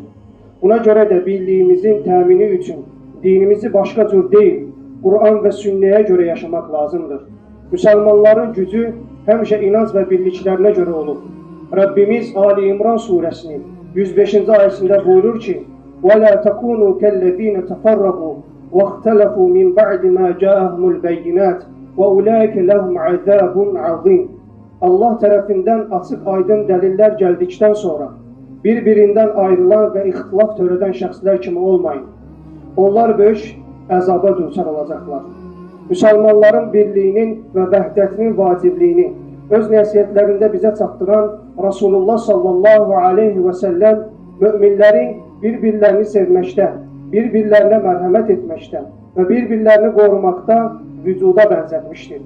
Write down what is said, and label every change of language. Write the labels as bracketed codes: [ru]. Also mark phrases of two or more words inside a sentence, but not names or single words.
[az] Buna görə də bildiyimizin təmini üçün dinimizi başqa cür deyil, Quran və sünnəyə görə yaşamaq lazımdır. Müsəlmanların gücü həmişə inanc və birliklərinə görə olur. Rəbbimiz Ali İmran surəsinin 105-ci ayəsində buyurur ki: [ar] وَلَا تَكُونُوا كَالَّذ۪ينَ تَفَرَّقُوا وَاخْتَلَفُوا مِنْ بَعْدِ مَا جَاءَهُمُ الْبَيِّنَاتِ وَأُولَٰئِكَ لَهُمْ عَذَابٌ عَظِيمٌ. [az] Allah tərəfindən açıq aydın dəlillər gəldikdən sonra bir-birindən ayrılan və ixtilaf törədən şəxslər kimi olmayın. Onlar böyük əzaba düçar olacaqlar. Müsəlmanların birliyinin və vəhdətinin vacibliyini öz nəsihətlərində bizə çatdıran Rasulullah [ar] صلى الله عليه وسلم [az] möminlərin bir-birlərini sevməkdə, bir-birlərinə mərhəmət etməkdə və bir-birlərini qorumaqda vücuda bənzətmişdir.